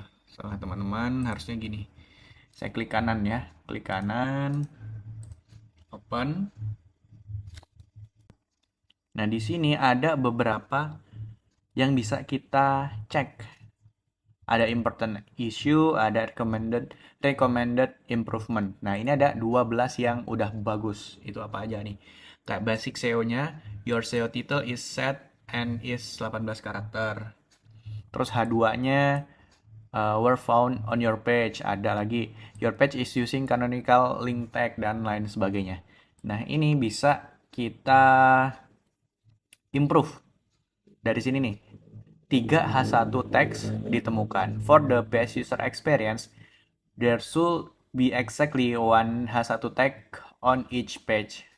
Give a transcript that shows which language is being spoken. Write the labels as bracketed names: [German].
[Indonesian] Salah teman-teman, harusnya gini. Saya klik kanan ya, klik kanan, open. Nah, di sini ada beberapa yang bisa kita cek. Ada important issue, ada recommended improvement. Nah, ini ada 12 yang udah bagus. Itu apa aja nih? [English] Kayak basic SEO-nya, your SEO title is set and is 18 karakter. Terus H2-nya were found on your page. [Indonesian] Ada lagi [English] your page is using canonical link tag [Indonesian] dan lain sebagainya. Nah, ini bisa kita improve dari sini nih. 3H1 text ditemukan. [English] For the best user experience, there should be exactly one H1 tag on each page.